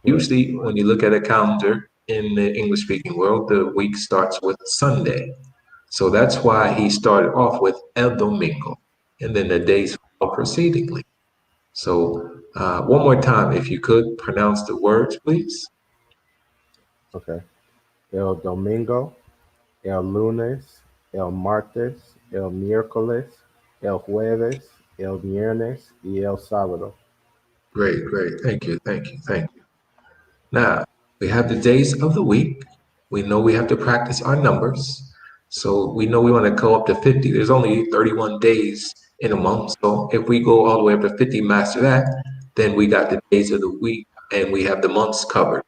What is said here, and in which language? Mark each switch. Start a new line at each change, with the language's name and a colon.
English: usually when you look at a calendar in the English speaking world, the week starts with Sunday. So that's why he started off with El Domingo, and then the days follow proceedingly. So one more time, if you could pronounce the words, please. Okay.
Spanish: El domingo, el lunes, el martes, el miércoles, el jueves, el viernes y el sábado.
English: Great, great. Thank you, thank you, thank you. Now, we have the days of the week. We know we have to practice our numbers. So we know we want to go up to 50. There's only 31 days in a month. So if we go all the way up to 50, master that, then we got the days of the week and we have the months covered.